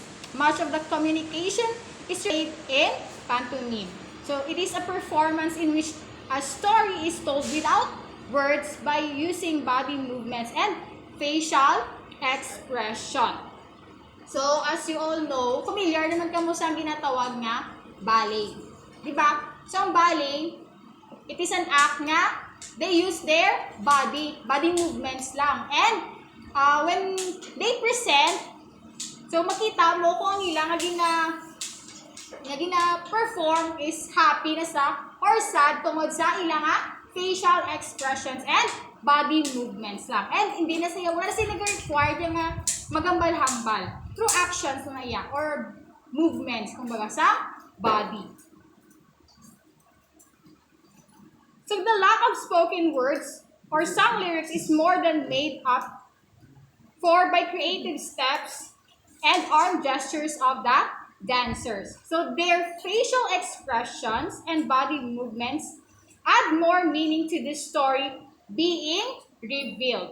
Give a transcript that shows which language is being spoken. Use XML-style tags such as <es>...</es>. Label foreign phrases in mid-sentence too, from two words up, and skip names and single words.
<en>Much of the communication is created in pantomime. So it is a performance in which a story is told without words by using body movements and facial expression. So as you all know,</en> <hil>familiar naman kamo sa ginatawag nga ballet. Diba?</hil> <en>So ang ballet, it is an act nga they use their body movements lang. And when they present, so</en> <hil>makita mo kung ang ilang</hil> <en>perform is happy</en> <hil>na sa</hil> <en>or sad</en> <hil>tungod sa ilang</hil> <en>facial expressions and body movements lang.</en> <hil>And hindi na sila, wala sila required yung magambal-hambal</hil> <en>through actions</en> <hil>na iya or movements kumbaga sa body.</hil> <en>So the lack of spoken words or song lyrics is more than made up for by creative steps and arm gestures of the dancers. So their facial expressions and body movements add more meaning to the story being revealed.</en>